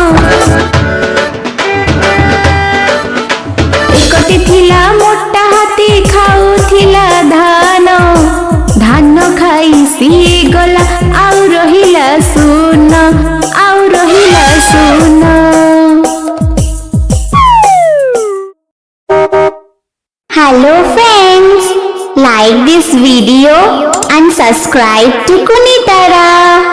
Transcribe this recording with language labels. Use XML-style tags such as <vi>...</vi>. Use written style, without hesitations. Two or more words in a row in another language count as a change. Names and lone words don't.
<or>ଏକଟି ଥିଲା ମୋଟା ହାତୀ ଖାଉଥିଲା ଧାନ। ଧାନ ଖାଇ ସିଏ ଗଲା ଆଉ ରହିଲା ସୁନ। ଆଉ ରହିଲା ସୁନ।</or> <en>Hello friends, like this video and subscribe to Kunitara.</en>